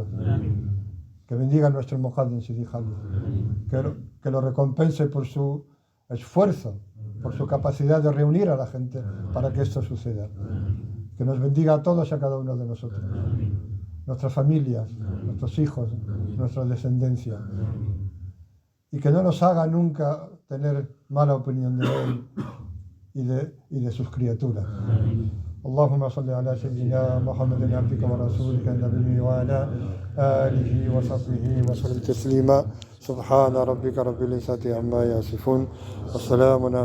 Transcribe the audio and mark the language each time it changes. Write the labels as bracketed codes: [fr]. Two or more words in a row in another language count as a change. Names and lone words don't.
[es] Que bendiga a nuestro Muqaddim Sidi Khalid, que lo recompense por su esfuerzo, por su capacidad de reunir a la gente para que esto suceda. Que nos bendiga a todos y a cada uno de nosotros, nuestras familias, nuestros hijos, nuestra descendencia, y que no nos haga nunca tener mala opinión de él y de sus criaturas. [ar] اللهم صل على سيدنا محمد عبدك ورسولك النبي وعلى آله وصحبه وسلم تسليما سبحان ربك رب العزة عما يصفون والسلام على